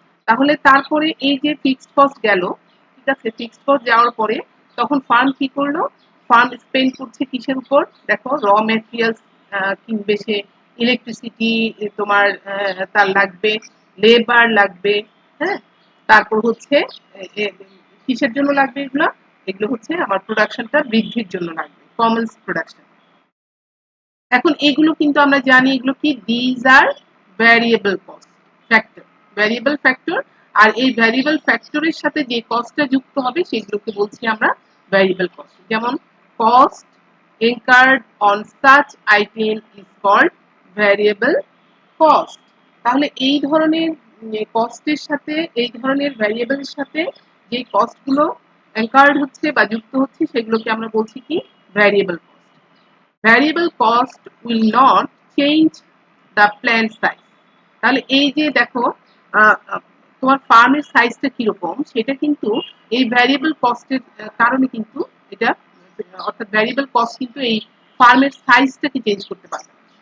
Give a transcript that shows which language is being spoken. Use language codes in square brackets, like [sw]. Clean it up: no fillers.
[bn] তাহলে তারপরে এই যে ফিক্সড কস্ট গেল, ঠিক আছে, ফিক্সড কস্ট যাওয়ার পরে তখন ফার্ম কি করলো, ফার্ম স্পেন্ড করছে কিসের উপর, দেখো র ম্যাটেরিয়ালস কিনবে সে, ইলেকট্রিসিটি তোমার তার লাগবে, লেবার লাগবে, হ্যাঁ, তারপর হচ্ছে কিসের জন্য লাগবে এগুলো, এগুলো হচ্ছে আমার প্রোডাকশনটা বৃদ্ধির জন্য লাগবে, কমন্স প্রোডাকশন। এখন এগুলো কিন্তু আমরা জানি এগুলো কি, [en] these are variable cost factor, [bn] variable factor. আর এই ভ্যারিয়েবল ফ্যাক্টরের সাথে যে কস্টটা যুক্ত হবে সেগুলোকে বলছি আমরা ভ্যারিয়েবল কস্ট। [en] যেমন cost incurred on such item is called variable cost। [bn] তাহলে এই ধরনের কস্টের সাথে, এই ধরনের ভ্যারিয়েবলের সাথে যে কস্টগুলো incurred হচ্ছে বা যুক্ত হচ্ছে সেগুলোকে আমরা বলছি কি, variable cost. [en] Variable cost will not change the plant size. [bn] তাহলে এই যে দেখো তোমার ফার্মের সাইজটা কিরকম সেটা কিন্তু এই ভ্যারিয়েবল কস্টের কারণে কিন্তু এটা, অর্থাৎ ভ্যারিয়েবল কস্ট কিন্তু এই ফার্মের সাইজটাকে চেঞ্জ করতে পারবে না।